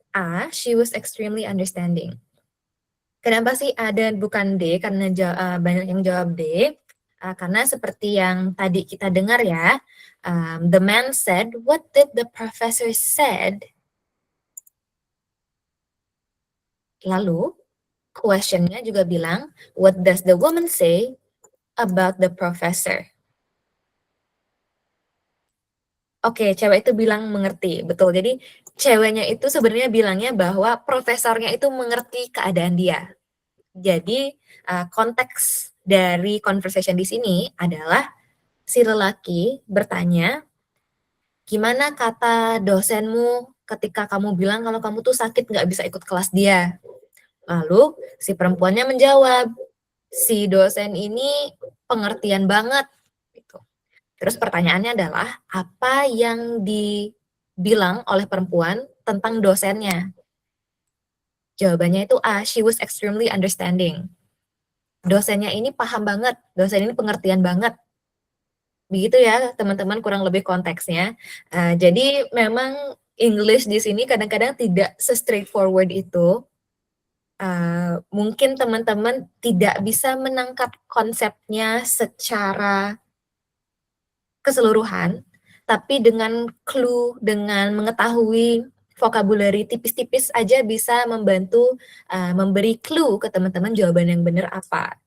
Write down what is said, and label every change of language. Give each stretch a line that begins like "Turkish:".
English: A, she was extremely understanding.
Indonesian: Kenapa sih A dan bukan D? Karena banyak yang jawab D. Karena seperti yang tadi kita dengar ya,
English: the man said, what did the professor said?
Indonesian: Lalu, questionnya juga bilang,
English: what does the woman say about the professor?
Indonesian: Oke, cewek itu bilang mengerti, betul. Jadi ceweknya itu sebenarnya bilangnya bahwa profesornya itu mengerti keadaan dia. Jadi konteks dari conversation di sini adalah si lelaki bertanya, gimana kata dosenmu ketika kamu bilang kalau kamu tuh sakit nggak bisa ikut kelas dia? Lalu si perempuannya menjawab, si dosen ini pengertian banget. Gitu. Terus pertanyaannya adalah, apa yang dibilang oleh perempuan tentang dosennya? Jawabannya itu
English: A, she was extremely understanding.
Indonesian: Dosennya ini paham banget, dosen ini pengertian banget. Begitu ya teman-teman kurang lebih konteksnya. Jadi memang English di sini kadang-kadang tidak se-straightforward itu. Mungkin teman-teman tidak bisa menangkap konsepnya secara keseluruhan, tapi dengan clue, dengan mengetahui vocabulary tipis-tipis aja bisa membantu memberi clue ke teman-teman jawaban yang benar apa.